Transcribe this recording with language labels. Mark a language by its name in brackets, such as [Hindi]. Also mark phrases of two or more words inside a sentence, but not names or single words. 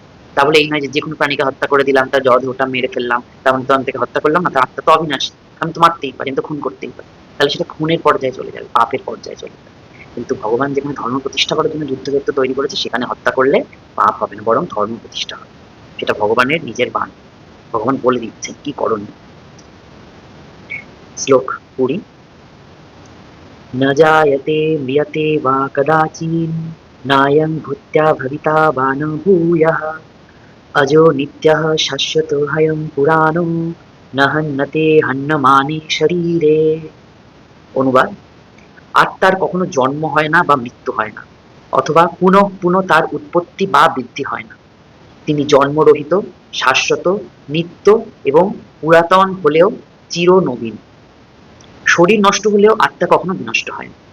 [Bangla] তাহলে এই নয় যে যে কোনো প্রাণীকে হত্যা করে দিলাম, তার জড়দেহটা মেরে ফেললাম, তেমন তো আমি তাকে হত্যা করলাম না, তার আত্মা তো অবিনাশী, আমি তো মারতেই পারি, আমি তো খুন করতেই পারি। তাহলে সেটা খুনের পর্যায়ে চলে যাবে, পাপের পর্যায়ে চলে যাবে। কিন্তু ভগবান যেখানে ধর্ম প্রতিষ্ঠা করার জন্য যুদ্ধক্ষেত্র তৈরি করেছে, সেখানে হত্যা করলে পাপ হবে না, বরং ধর্ম প্রতিষ্ঠা হবে। সেটা ভগবানের নিজের বাণ। ভগবান বলে দিচ্ছেন কি করণীয়। শ্লোক 20। [Sanskrit] न जायते म्रियते वा कदाचिन् नायं भूत्या भविता वा न भूयः अजो नित्यः शाश्वतोऽयं पुराणो न हन्यते हन्यमाने শরীরে। [Bangla] অনুবাদ: আত্মার কখনো জন্ম হয় না বা মৃত্যু হয় না, অথবা পুনঃ পুনঃ তার উৎপত্তি বা বৃদ্ধি হয় না। তিনি জন্মরহিত, শাশ্বত, নিত্য এবং পুরাতন হলেও চির নবীন। শরীর নষ্ট হলেও আত্মা কখনো বিনষ্ট হয় না।